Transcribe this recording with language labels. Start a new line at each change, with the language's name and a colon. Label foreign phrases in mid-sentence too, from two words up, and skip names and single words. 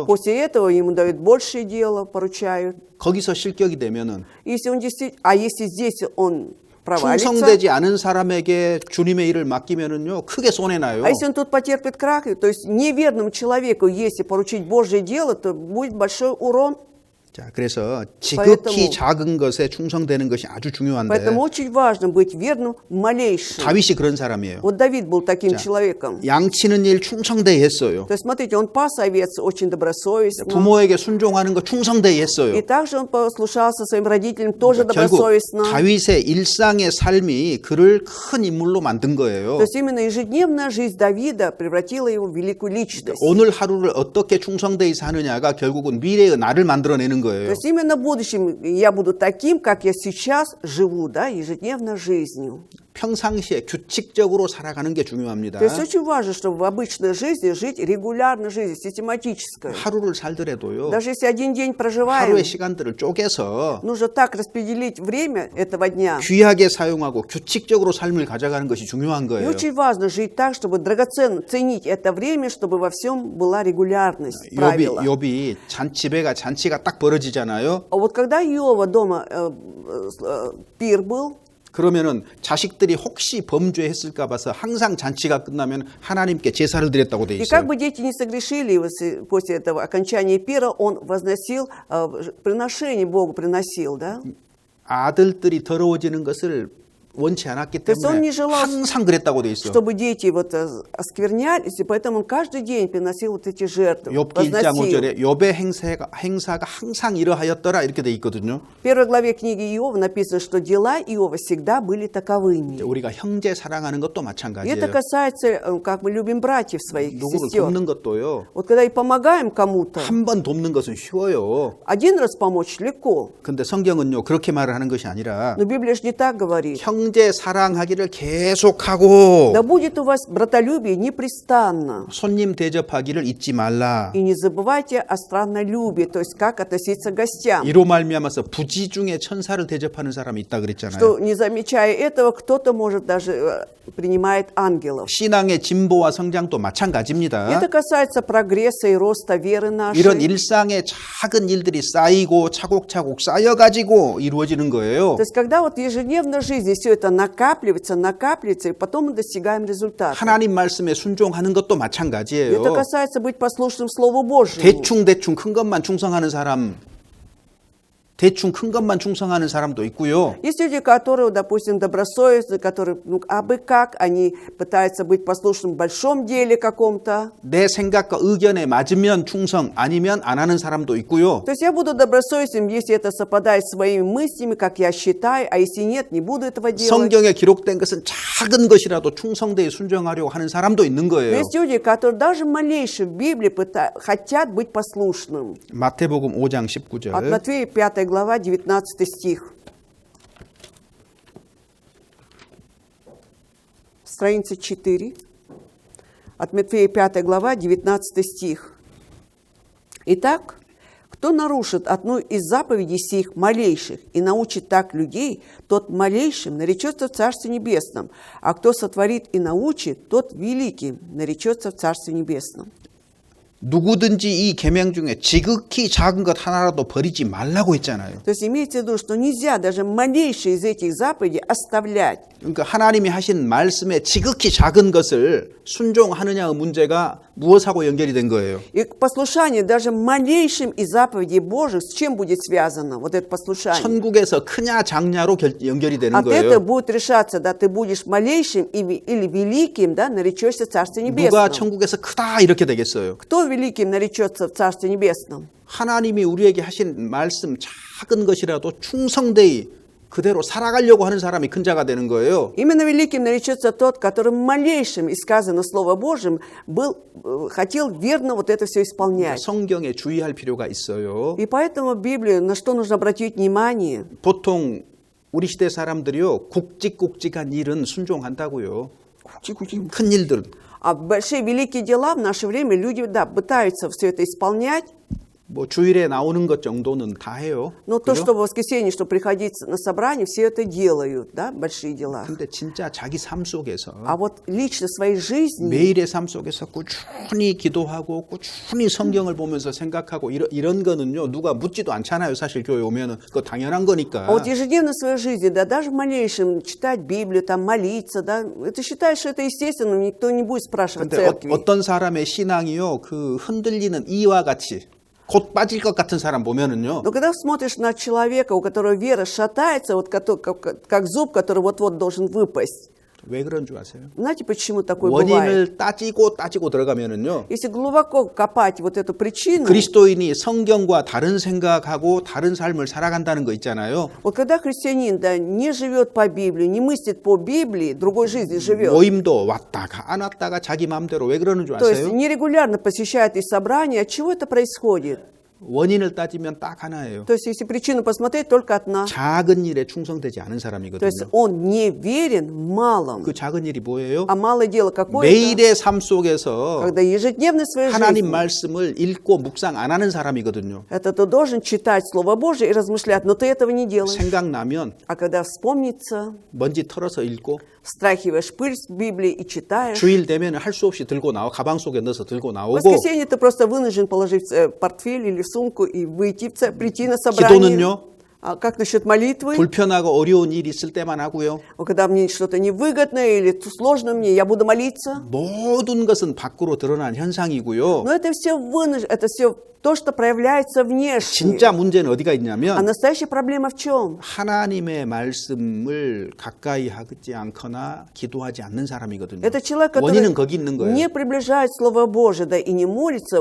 Russian: После этого ему дают большее дело, поручают.
Korean: 거기서 실격이 되면은
Russian: Если он действительно, если здесь он провалится,
Korean: 충성되지 않은 사람에게 주님의 일을 맡기면은요 크게 손해 나요.
Russian: а если он тут потерпит крах, то есть неверному человеку, если поручить Божье дело, то будет большой урон.
Korean: 자, 그래서 지극히
Russian: Поэтому-
Korean: 작은 것에 충성되는 것이 아주 중요한데
Russian: Поэтому очень важно быть верным в малейшем.
Korean: 다윗이 그런 사람이에요.
Russian: Вот Давид был таким
Korean: 자,
Russian: человеком.
Korean: 양치는 일 충성되이 했어요.
Russian: То есть, смотрите, он пас овец очень добросовестно.
Korean: 부모에게 순종하는 거 충성되이 했어요.
Russian: И также он послушался своим родителям тоже
Korean: 결국
Russian: добросовестно.
Korean: 다윗의 일상의 삶이 그를 큰 인물로 만든 거예요.
Russian: То есть именно ежедневная жизнь Давида превратила его в великую личность.
Korean: 오늘 하루를 어떻게 충성되이 사느냐가 결국은 미래의 나를 만들어내는
Russian: То
Korean: 거예요.
Russian: есть именно в будущем я буду таким, как я сейчас живу, да, ежедневно жизнью.
Korean: 평상시에 규칙적으로 살아가는 게 중요합니다.
Russian: То есть очень важно, чтобы в обычной жизни жить регулярной жизнью, систематической.
Korean: 하루를 살더라도요.
Russian: Даже если один день проживаем,
Korean: 하루의 시간들을 쪼개서
Russian: нужно так распределить время этого дня.
Korean: 귀하게 사용하고 규칙적으로 삶을 가져가는 것이 중요한
Russian: И
Korean: 거예요.
Russian: очень важно жить так, чтобы драгоценно ценить это время, чтобы во всем была регулярность, правила.
Korean: 욥이 집에가 잔치가 딱 벌어지잖아요.
Russian: А вот когда Иова дома пир был,
Korean: 그러면은 자식들이 혹시 범죄했을까 봐서 항상 잔치가 끝나면 하나님께 제사를 드렸다고 돼
Russian: и
Korean: 있어요.
Russian: как бы дети не согрешили, после этого окончания пира он возносил приношение Богу, приносил, да?
Korean: 아들들이 더러워지는 것을 원치 않았기
Russian: То есть он
Korean: 때문에
Russian: не желал,
Korean: 항상 그랬다고 돼 있어.
Russian: чтобы дети вот осквернялись, и поэтому он каждый день приносил вот эти жертвы,
Korean: 욥기 1장
Russian: возносил.
Korean: 5절에 욥의 행사가 항상 이러하였더라 이렇게 돼 있거든요.
Russian: В первой главе книги Иова написано, что дела Иова всегда были таковыми.
Korean: 우리가 형제 사랑하는 것도
Russian: И
Korean: 마찬가지예요.
Russian: это касается, как мы любим братьев своих,
Korean: 누구를
Russian: сестер.
Korean: 돕는 것도요.
Russian: Вот когда и помогаем кому-то,
Korean: 한 번 돕는 것은 쉬워요.
Russian: один раз помочь легко.
Korean: 근데 성경은요 그렇게 말을 하는 것이 아니라
Russian: Но Библия же не так говорит.
Korean: 형제 사랑하기를 계속하고
Russian: Да будет у вас братолюбие непрестанно.
Korean: 손님 대접하기를 잊지 말라.
Russian: И не забывайте о страннолюбии, то есть как относиться к гостям.
Korean: 이로 말미암아서 부지 중에 천사를 대접하는 사람이 있다 그랬잖아요.
Russian: Что, не замечая этого, кто-то, может, даже принимает ангелов.
Korean: 신앙의 진보와 성장도 마찬가지입니다.
Russian: Это касается прогресса и роста веры нашей.
Korean: 이런 일상의 작은 일들이 쌓이고 차곡차곡 쌓여가지고 이루어지는 거예요.
Russian: То есть когда вот в ежедневной жизни все это накапливается, и потом мы достигаем результата.
Korean: 하나님 말씀에 순종하는 것도 마찬가지예요.
Russian: Это касается быть послушным Слову Божьему.
Korean: 대충 큰 것만 충성하는 사람, 대충 큰 것만 충성하는 사람도 있고요.
Russian: Есть люди, которые, допустим, добросовестны, которые, абы как, они пытаются быть послушным в большом деле каком-то.
Korean: 내 생각과 의견에 맞으면 충성, 아니면 안 하는 사람도 있고요.
Russian: То есть я буду добросовестным, если это совпадает с своими мыслями, как я считаю, а если нет, не буду этого делать.
Korean: 성경에 기록된 것은 작은 것이라도 충성되이 순종하려고 하는 사람도 있는
Russian: Но
Korean: 거예요.
Russian: есть люди, которые даже малейшие в Библии хотят быть послушным.
Korean: 마태복음 5장
Russian: От
Korean: 19절.
Russian: Матфея 5 глава, 19 стих. Страница 4. От Матфея 5 глава, 19 стих. Итак, кто нарушит одну из заповедей сих малейших и научит так людей, тот малейшим наречется в Царстве Небесном, а кто сотворит и научит, тот великим наречется в Царстве Небесном.
Korean: 누구든지 이 계명 중에 지극히 작은 것 하나라도 버리지 말라고 했잖아요.
Russian: То есть имейте в виду, что нельзя даже малейшие из этих заповедей оставлять.
Korean: 그러니까 하나님이 하신 말씀에 지극히 작은 것을 순종하느냐의 문제가 무엇하고 연결이 된 거예요.
Russian: И послушание даже малейшим из заповедей Божьих, с чем будет связано вот это послушание?
Korean: 천국에서 크냐 작냐로 연결이 되는
Russian: От
Korean: 거예요.
Russian: этого будет решаться, да, ты будешь малейшим или великим, да, наречешься в Царстве
Korean: 누가
Russian: Небесном.
Korean: 천국에서 크다 이렇게 되겠어요.
Russian: Кто великим наречется в Царстве Небесном?
Korean: 하나님이 우리에게 하신 말씀 작은 것이라도 충성되이 그대로 살아가려고 하는 사람이 큰 자가 되는 거예요.
Russian: Именно великим наречется тот, который малейшим, из сказано Слово Божьим, хотел верно вот это все исполнять.
Korean: 성경에 주의할 필요가 있어요.
Russian: И поэтому в Библии на что нужно обратить внимание?
Korean: 보통 우리 시대 사람들이요 굵직굵직한 일은 순종한다고요. 큰 일들.
Russian: А большие великие дела в наше время люди, да, пытаются все это исполнять.
Korean: 뭐 주일에 나오는 것 정도는 다 해요.
Russian: Но то,
Korean: 그죠?
Russian: что в воскресенье, что приходить на собрание, все это делают, да, большие дела.
Korean: 근데 진짜 자기 삶 속에서
Russian: А вот лично в своей жизни,
Korean: 매일의 삶 속에서 꾸준히 기도하고 꾸준히 성경을 보면서 생각하고 이런 거는요 누가 묻지도 않잖아요. 사실 교회 오면은 그거 당연한 거니까.
Russian: а вот ежедневно в своей жизни, да, даже в малейшем читать Библию, там молиться, да, это считаешь, что это естественно, никто не будет спрашивать
Korean: 근데
Russian: церкви.
Korean: 어떤 사람의 신앙이요 그 흔들리는 이와 같이 곧 빠질 것 같은 사람 보면은요.
Russian: Но когда смотришь на человека, у которого вера шатается, вот как зуб, который вот-вот должен выпасть,
Korean: 왜 그런 줄 아세요?
Russian: знаете, почему такое бывает?
Korean: 원인을 따지고 들어가면은요.
Russian: Если глубоко копать вот эту причину,
Korean: 그리스도인이 성경과 다른 생각하고 다른 삶을 살아간다는 거 있잖아요.
Russian: вот когда христианин не живет по Библии, не мыслит по Библии, другой жизнью живет,
Korean: 모임도 왔다가 안 왔다가 자기 마음대로 왜 그러는 줄
Russian: то есть
Korean: 아세요?
Russian: нерегулярно посещает и собрания, от чего это происходит?
Korean: 원인을 따지면 딱 하나예요.
Russian: То есть если причину посмотреть, только одна.
Korean: 작은 일에 충성되지 않은
Russian: То есть
Korean: 사람이거든요.
Russian: он не верен в малом.
Korean: 그 작은 일이 뭐예요?
Russian: А малое дело какое-то,
Korean: 매일의 삶 속에서
Russian: когда ежедневно в своей
Korean: 하나님
Russian: жизни
Korean: 말씀을 읽고 묵상 안 하는 사람이거든요.
Russian: это ты должен читать Слово Божие и размышлять, но ты этого не делаешь.
Korean: 생각나면
Russian: А когда вспомнится,
Korean: 먼지 털어서 읽고
Russian: стряхиваешь пыль с Библии и читаешь.
Korean: 주일 되면 할 수 없이 들고 나와 가방 속에 넣어서 들고
Russian: В
Korean: 나오고
Russian: воскресенье ты просто вынужден положить в портфель или в сумку и выйти, прийти на собрание.
Korean: 기도는요?
Russian: А как насчет молитвы?
Korean: 불편하고 어려운 일이 있을 때만 하고요.
Russian: Когда мне что-то невыгодное или сложно мне, я буду молиться.
Korean: 모든 것은 밖으로 드러난 현상이고요.
Russian: Но это все это все то, что проявляется внешне.
Korean: 진짜 문제는 어디가
Russian: А
Korean: 있냐면
Russian: настоящая проблема в чем?
Korean: 하나님의 말씀을 가까이 하지 않거나 기도하지 않는 사람이거든요.
Russian: Это человек, который
Korean: 원인은 거기 있는 거예요.
Russian: не приближает Слово Божие, да и не молится.